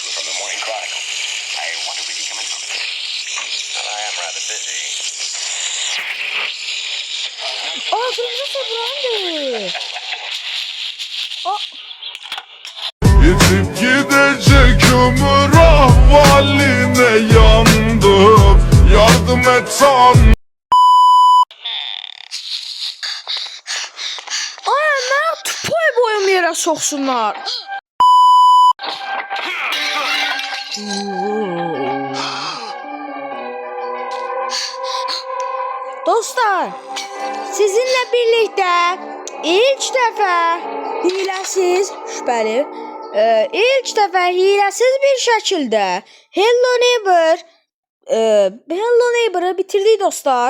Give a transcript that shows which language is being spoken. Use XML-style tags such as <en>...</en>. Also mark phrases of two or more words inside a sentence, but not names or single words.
<en>We're from the Morning Chronicle. I wonder if we could come in for a minute. Well, I am rather busy.</en> <tr>Aa kırmızı sabrandı. Yetip gidecek ömür ahvaline yandım. Yardım et Tanrım.</tr> <az>Ay mən tupoy boyum yerə soxsunlar. Dostlar, sizinlə birlikdə ilk dəfə hiləsiz, şübhəli, ilk dəfə hiləsiz bir şəkildə Hello Neighbor-ı bitirdik dostlar.</az>